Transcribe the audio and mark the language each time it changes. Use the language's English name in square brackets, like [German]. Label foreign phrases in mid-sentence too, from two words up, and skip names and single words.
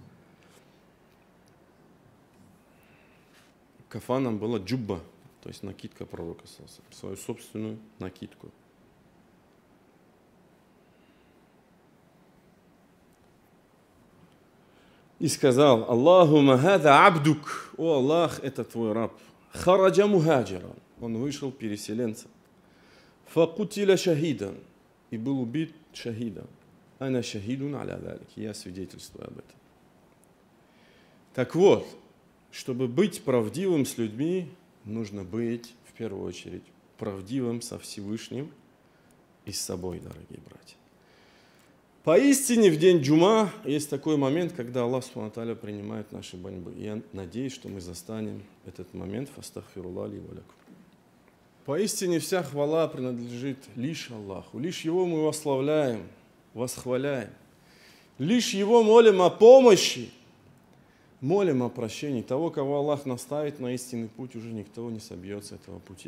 [Russian] Кафаном была джубба, то есть накидка пророка [Arabic] صلى الله عليه, [Russian] свою собственную накидку. И сказал: [Arabic] اللهم هذا عبدك, [Russian] о Аллах, это твой раб. [Arabic] خرج مهاجرا, [Russian] он вышел переселенцем. [Arabic] فقتل شهيدا, [Russian] и был убит шахидом. [Arabic] أنا شهيد على ذلك, [Russian] я свидетельствую об этом. Так вот, чтобы быть правдивым с людьми, нужно быть, в первую очередь, правдивым со Всевышним и с собой, дорогие братья. Поистине в день джума есть такой момент, когда Аллах [Arabic] سبحانه وتعالى [Russian] принимает наши баньбы. Я надеюсь, что мы застанем этот момент. [Arabic] فأستغفر الله لي ولكم. [Russian] Поистине вся хвала принадлежит лишь Аллаху. Лишь Его мы восславляем, восхваляем. Лишь Его молим о помощи, молим о прощении. Того, кого Аллах наставит на истинный путь, уже никто не собьется с этого пути.